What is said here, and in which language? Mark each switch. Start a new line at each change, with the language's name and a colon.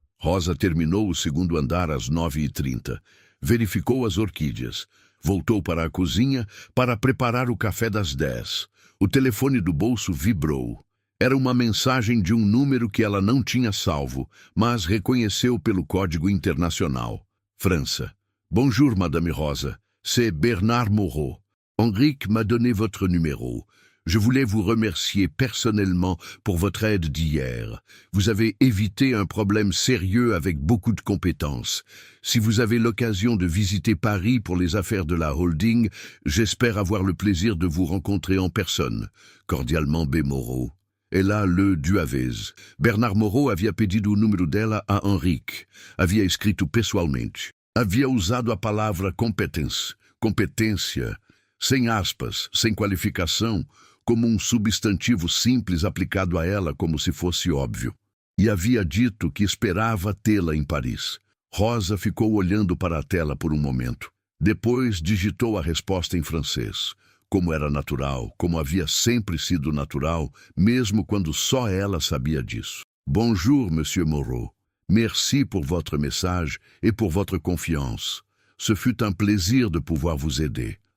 Portuguese: Rosa terminou o segundo andar às 9h30. Verificou as orquídeas. Voltou para a cozinha para preparar o café das 10. O telefone do bolso vibrou. Era uma mensagem de um número que ela não tinha salvo, mas reconheceu pelo código internacional. França.
French: Bonjour, Madame Rosa. C'est Bernard Moreau. Henrique m'a donné votre numéro. Je voulais vous remercier personnellement pour votre aide d'hier. Vous avez évité un problème sérieux avec beaucoup de compétences. Si vous avez l'occasion de visiter Paris pour les affaires de la holding, j'espère avoir le plaisir de vous rencontrer en personne. Cordialement, B. Moreau. E lá le Duavez.
Portuguese: Bernard Moreau havia pedido o número dela a Henrique. Havia escrito pessoalmente. Havia usado a palavra competência, sem aspas, sem qualificação, como um substantivo simples aplicado a ela como se fosse óbvio. E havia dito que esperava tê-la em Paris. Rosa ficou olhando para a tela por um momento. Depois digitou a resposta em francês. Como era natural, como havia sempre sido natural, mesmo quando só ela sabia disso.
French: Bonjour, Monsieur Moreau. Merci pour votre message et pour votre confiance. Ce fut un plaisir de pouvoir vous aider.